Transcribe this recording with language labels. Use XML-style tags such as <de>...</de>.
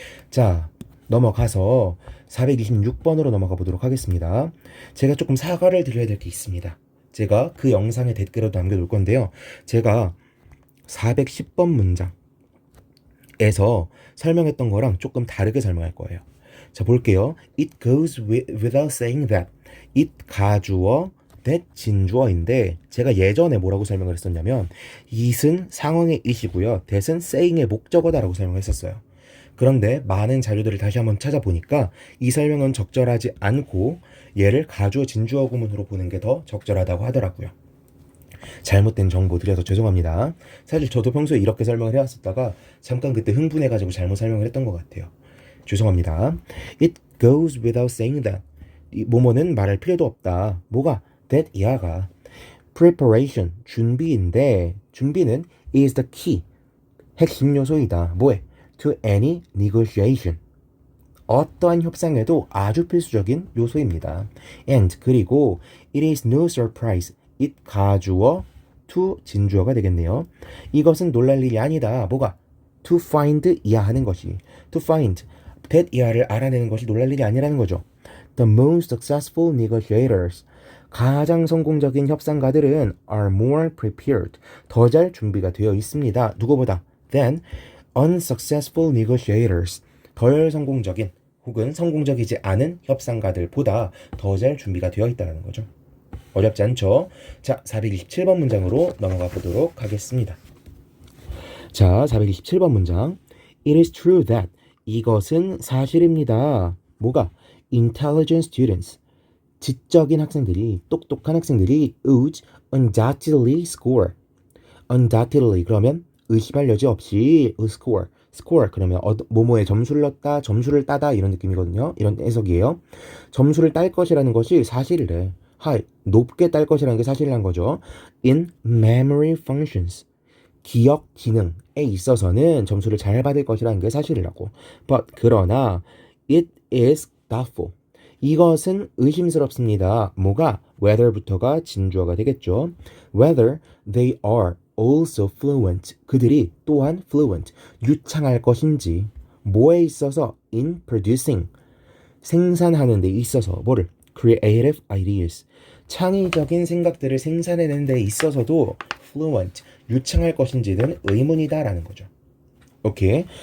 <ko>자, 넘어가서 426번으로 넘어가 보도록 하겠습니다. 제가 조금 사과를 드려야 될 게 있습니다. 제가 그 영상에 댓글로 남겨놓을 건데요. 제가 410번 문장에서 설명했던 거랑 조금 다르게 설명할 거예요. 자, 볼게요.</ko> <en>It goes without saying that.</en> <ko>it 가주어, that 진주어인데 제가 예전에 뭐라고 설명을 했었냐면 it은 상황의 it이고요. that은 saying의 목적어다라고 설명했었어요. 그런데 많은 자료들을 다시 한번 찾아보니까 이 설명은 적절하지 않고 얘를 가주어 진주어 구문으로 보는 게 더 적절하다고 하더라고요. 잘못된 정보 드려서 죄송합니다. 사실 저도 평소에 이렇게 설명을 해왔었다가 잠깐 그때 흥분해가지고 잘못 설명을 했던 것 같아요. 죄송합니다.</ko> <en>It goes without saying that.</en> <ko>이 뭐뭐는 말할 필요도 없다. 뭐가? that 이하가 preparation, 준비인데 준비는</ko> <en>is the key,</en> <ko>핵심 요소이다. 뭐에?</ko> <en>to any negotiation.</en> <ko>어떠한 협상에도 아주 필수적인 요소입니다.</ko> <en>And</en> <ko>그리고</ko> <en>it is no surprise.</en> <ko>it 가주어 to 진주어가 되겠네요. 이것은 놀랄 일이 아니다. 뭐가? to find 이하하는 것이.</ko> <en>to find that</en> <ko>이하를 알아내는 것이 놀랄 일이 아니라는 거죠.</ko> <en>The most successful negotiators.</en> <ko>가장 성공적인 협상가들은</ko> <en>are more prepared.</en> <ko>더 잘 준비가 되어 있습니다. 누구보다?</ko> <en>than unsuccessful negotiators.</en> <ko>덜 성공적인 혹은 성공적이지 않은 협상가들보다 더 잘 준비가 되어 있다는 거죠. 어렵지 않죠? 자, 427번 문장으로 넘어가 보도록 하겠습니다. 자, 427번 문장.</ko> <en>It is true that.</en> <ko>이것은 사실입니다. 뭐가?</ko> <en>Intelligent students.</en> <ko>지적인 학생들이, 똑똑한 학생들이</ko> <en>would undoubtedly score.</en> <ko>undoubtedly 그러면 의심할 여지 없이 score. score 그러면 뭐뭐에 점수를 넣다, 점수를 따다 이런 느낌이거든요. 이런 해석이에요. 점수를 딸 것이라는 것이 사실이래. high, 높게 딸 것이라는 게 사실이란 거죠.</ko> <en>in memory functions.</en> <ko>기억 기능에 있어서는 점수를 잘 받을 것이라는 게 사실이라고. but 그러나</ko> <en>it is doubtful.</en> <ko>이것은 의심스럽습니다. 뭐가? whether부터가 진주어가 되겠죠.</ko> <en>whether they are also fluent.</en> <ko>그들이 또한 fluent. 유창할 것인지. 뭐에 있어서?</ko> <en>in producing.</en> <ko>생산하는 데 있어서 뭐를?</ko> <en>creative ideas.</en> <ko>창의적인 생각들을 생산해내는 데 있어서도 fluent. 유창할 것인지는 의문이다라는 거죠. 오케이.</ko>